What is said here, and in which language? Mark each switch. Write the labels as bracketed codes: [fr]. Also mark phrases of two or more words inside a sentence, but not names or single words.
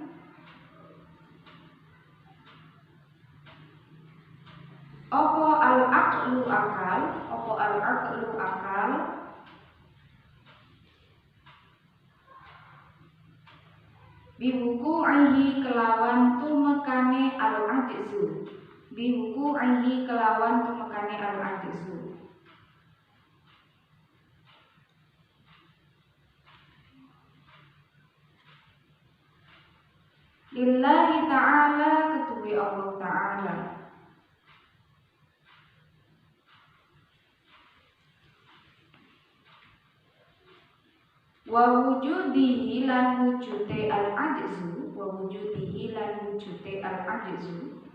[jv] apa al-aqlu akal, apa al-aqlu akal biwuku'ihi kelawan tumekane [ar] al-ajzu, biwuku'ihi [jv] kelawan tumekane al-ajzu. [ar] Lillahi ta'ala ketuwi Allah ta'ala. Wa wujudihi [jv] lan wujude [ar] al-ajzu, wa wujudihi [jv] lan wujude [ar] al-ajzu.